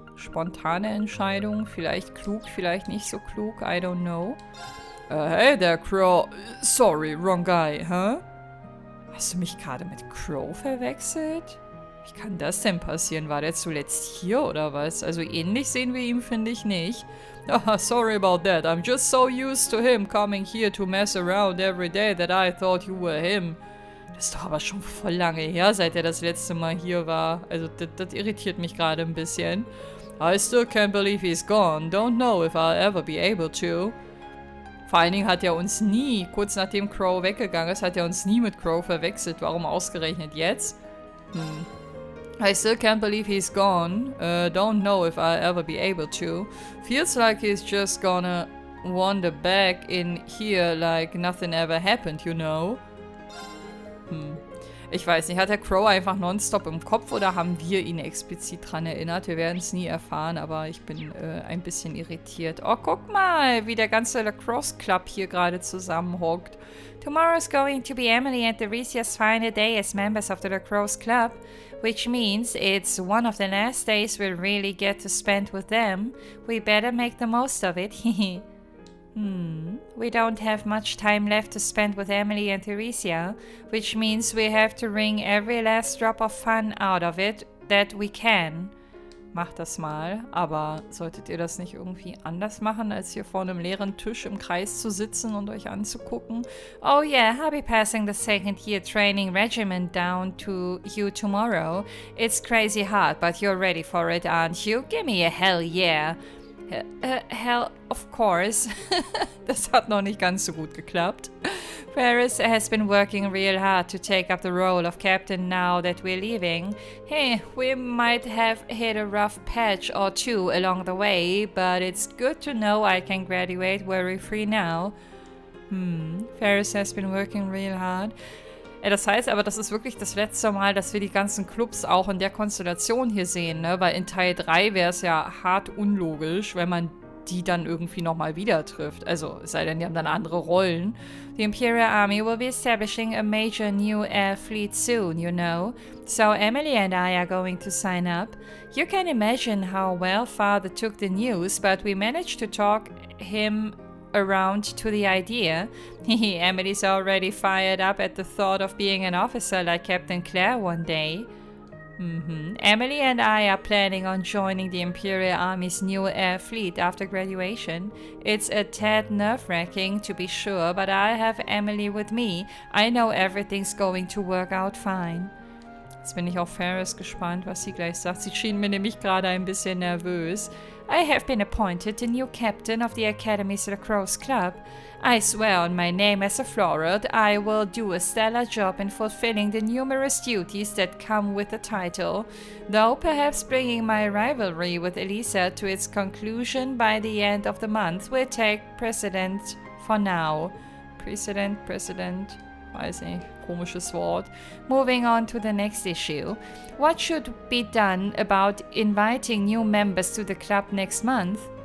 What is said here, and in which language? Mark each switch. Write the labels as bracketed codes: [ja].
[de] Spontane Entscheidung. Vielleicht klug, vielleicht nicht so klug. [en] I don't know. Hey there, Crow. Sorry, wrong guy, huh? [de] Hast du mich gerade mit Crow verwechselt? Wie kann das denn passieren? War der zuletzt hier oder was? Also ähnlich sehen wir ihn, finde ich nicht. [en] Oh, sorry about that. I'm just so used to him coming here to mess around every day that I thought you were him. [de] Das ist doch aber schon voll lange her, seit er das letzte Mal hier war. Also das irritiert mich gerade ein bisschen. [en] I still can't believe he's gone. Don't know if I'll ever be able to. [de] Vor allen Dingen hat er uns nie, kurz nachdem Crow weggegangen ist, hat er uns nie mit Crow verwechselt. Warum ausgerechnet jetzt? [en] I still can't believe he's gone. Don't know if I'll ever be able to. Feels like he's just gonna wander back in here like nothing ever happened, you know? [de] Ich weiß nicht, hat der Crow einfach nonstop im Kopf oder haben wir ihn explizit dran erinnert? Wir werden es nie erfahren, aber ich bin ein bisschen irritiert. Oh, guck mal, wie der ganze Lacrosse Club hier gerade zusammenhockt. [en] Tomorrow's going to be Emily and Theresia's final day as members of the Lacrosse Club, which means it's one of the last days we'll really get to spend with them. We better make the most of it. We don't have much time left to spend with Emily and Theresia, which means we have to wring every last drop of fun out of it that we can. [de] Macht das mal, aber solltet ihr das nicht irgendwie anders machen, als hier vor einem leeren Tisch im Kreis zu sitzen und euch anzugucken? [en] Oh yeah, I'll be passing the second year training regimen down to you tomorrow. It's crazy hard, but you're ready for it, aren't you? Give me a hell yeah. Hell, of course. [de] Das hat noch nicht ganz so gut geklappt. [en] Paris has been working real hard to take up the role of captain now that we're leaving. Hey, we might have hit a rough patch or two along the way, but it's good to know I can graduate worry-free now. Paris has been working real hard. [de] Das heißt aber, das ist wirklich das letzte Mal, dass wir die ganzen Clubs auch in der Konstellation hier sehen, ne? Weil in Teil 3 wäre es ja hart unlogisch, wenn man die dann irgendwie nochmal wieder trifft. Also, es sei denn, die haben dann andere Rollen. [en] The Imperial Army will be establishing a major new air fleet soon, you know. So Emily and I are going to sign up. You can imagine how well Father took the news, but we managed to talk him around to the idea. Emily's already fired up at the thought of being an officer like Captain Claire one day. Emily and I are planning on joining the Imperial Army's new air fleet after graduation. It's a tad nerve-wracking to be sure, but I have Emily with me. I know everything's going to work out fine. [de] Jetzt bin ich auf Ferris gespannt, was sie gleich sagt. Sie schien mir nämlich gerade ein bisschen nervös. [en] I have been appointed the new captain of the Academy's lacrosse club. I swear on my name as a florid, I will do a stellar job in fulfilling the numerous duties that come with the title, though perhaps bringing my rivalry with Elisa to its conclusion by the end of the month will take precedent for now. [de] Precedent, weiß nicht, komisches Wort. [en] Moving on to the next issue. What should be done about inviting new members to the club next month?